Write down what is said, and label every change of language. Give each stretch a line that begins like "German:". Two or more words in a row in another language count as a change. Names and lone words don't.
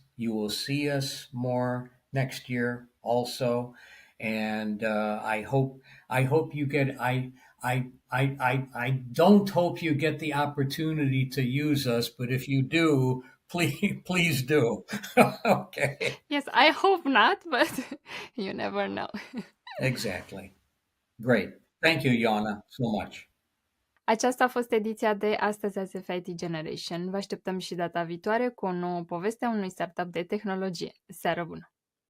English: You will see us more next year also, and I hope you get I don't hope you get the opportunity to use us, but if you do, please do. Okay. Yes, I hope not, but you never know. Exactly. Great. Thank you, Yana, so much.
Romanian: Aceasta a fost ediția de astăzi a ZFIT Generation. Vă așteptăm și data viitoare cu o nouă poveste a unui startup de tehnologie. Seară bună!